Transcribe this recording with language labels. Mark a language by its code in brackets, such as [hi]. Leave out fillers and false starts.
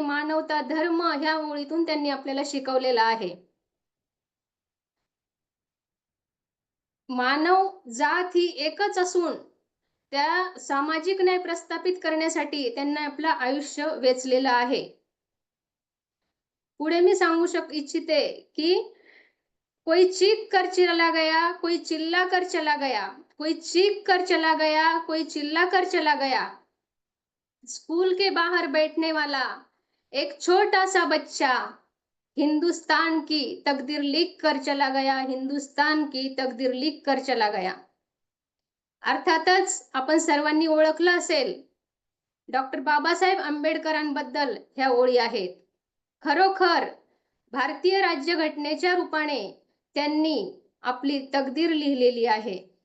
[mr] मानवता धर्म ह्या ओळीतून त्यांनी आपल्याला शिकवलेला आहे. मानव जात ही एकच असून त्या सामाजिक न्याय प्रस्थापित करण्यासाठी त्यांना आपलं आयुष्य वेचलेलं आहे. पुढे मी सांगू इच्छिते की [hi] कोई चीख कर चला गया, कोई चिल्ला कर चला गया, कोई चीख कर चला गया, कोई चिल्ला कर चला गया. स्कूल के बाहर बैठने वाला एक छोटा सा बच्चा हिंदुस्तान की तकदीर लिख कर चला गया, हिंदुस्तान की तकदीर लिख कर चला गया. [mr] अर्थातच आपण सर्वांनी ओळखलं असेल, डॉक्टर बाबासाहेब आंबेडकरांबद्दल ह्या ओळी आहेत. खरोखर भारतीय राज्यघटनेच्या रूपाने त्यांनी आपली तकदीर लिहिलेली आहे.